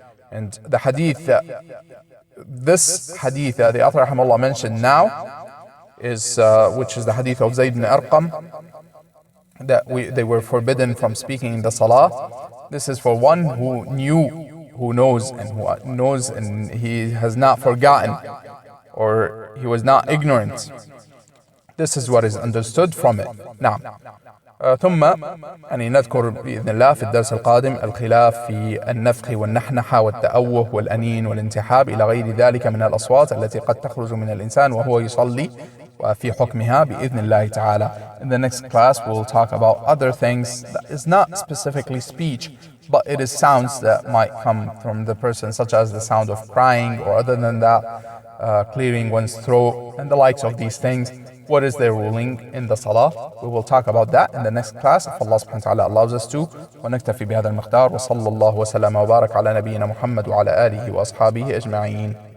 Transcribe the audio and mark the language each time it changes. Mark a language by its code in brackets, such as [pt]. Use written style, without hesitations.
[en] And the hadith this hadith that the author rahimahullah mentioned now is which is the hadith of Zayd ibn Arqam, that they were forbidden from speaking in the salah. This is for one who knows and he has not forgotten, or he was not ignorant. This is what is understood from it. [ar] نعم. ثم نذكر بإذن الله في الدرس القادم الخلاف في النفخ والنحنحة والتأوه والأنين والانتحاب إلى غير ذلك من الأصوات التي قد تخرج من الإنسان وهو يصلي وفي حكمها بإذن الله تعالى. [en] In the next class we'll talk about other things that is not specifically speech, but it is sounds that might come from the person, such as the sound of crying, or other than that, clearing one's throat, and the likes of these things. What is their ruling in the salah? We will talk about that in the next class if Allah subhanahu wa ta'ala allows us to. [ar] ونكتفي بهذا المقدار وصلى الله وسلم وبارك على نبينا محمد وعلى آله وأصحابه أجمعين.